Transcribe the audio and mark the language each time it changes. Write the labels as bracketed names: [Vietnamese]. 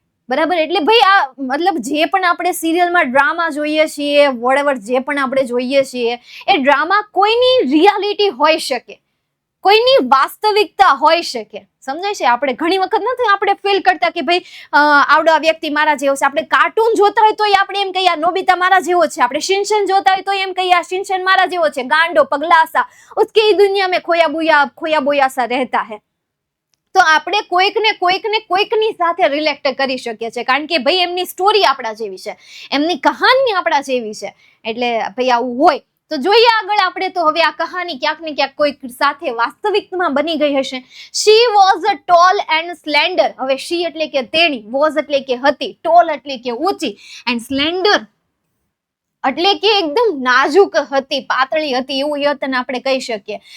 [Gujarati] બરાબર, એટલે ભાઈ આ મતલબ જે પણ આપણે સિરિયલમાં ડ્રામા જોઈએ છીએ, વોટેવર જે પણ આપણે જોઈએ છીએ, એ ડ્રામા કોઈની રિયાલિટી હોઈ શકે, કોઈની વાસ્તવિકતા હોઈ શકે. સમજાય છે? આપણે ઘણી વખત નથી આપણે ફીલ કરતા કે ભાઈ આવડો આ વ્યક્તિ મારા જેવો છે. આપણે કાર્ટૂન જોતા હોય તો આપણે એમ કહીએ નોબિતા મારા જેવો છે. આપણે શિનચેન જોતા હોય તો એમ કહીએ શિનચેન મારા જેવો છે. [Hindi] ગાંડો પગલાસા ઉસકી દુનિયા में खोया बोया सा रहता है. [Gujarati] તો આપણે કોઈકની સાથે રિલેક્ટ કરી શકીએ છીએ, કારણ કે ભાઈ એમની સ્ટોરી આપણા જેવી છે, એમની કહાની આપણા જેવી છે. એટલે ભાઈ આવું હોય તો જોઈએ આગળ આપણે. તો હવે આ કહાની ક્યાંક ને ક્યાંક કોઈક સાથે વાસ્તવિકમાં બની ગઈ હશે. [English] She was tall and slender. [Gujarati] હવે શી એટલે કે તેણી, વોઝ એટલે કે હતી, ટોલ એટલે કે ઊંચી, એન્ડ સ્લેન્ડર એટલે કે એકદમ નાજુક હતી, પાતળી હતી, એવું યતન આપણે કહી શકીએ.